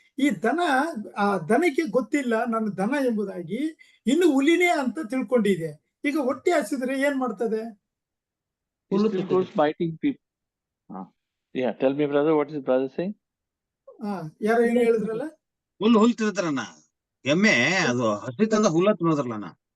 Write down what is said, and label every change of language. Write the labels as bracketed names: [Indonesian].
[Kannada] ಈ ದನಕ್ಕೆ ಗೊತ್ತಿಲ್ಲ ನಾನು ದನ ಎಂಬುದಾಗಿ, ಇನ್ನು ಹುಲಿನೇ ಅಂತ ತಿಳ್ಕೊಂಡಿದೆ. ಈಗ ಹೊಟ್ಟೆ ಹಸಿದ್ರೆ ಏನ್ ಮಾಡ್ತದೆ? [English] He still goes biting people. Yeah, tell me, brother, what is brother saying? [Kannada] ಯಾರೋ ಏನು ಹೇಳಿದ್ರಲ್ಲ, ಹುಲ್ ತಿಂತಾರಣ್ಣ, ಎಮ್ಮೆ ಅದು ಹಸಿ ತಂದ ಹುಲ್ಲ ತಿನ್ನೋದ್ರಲ್ಲ.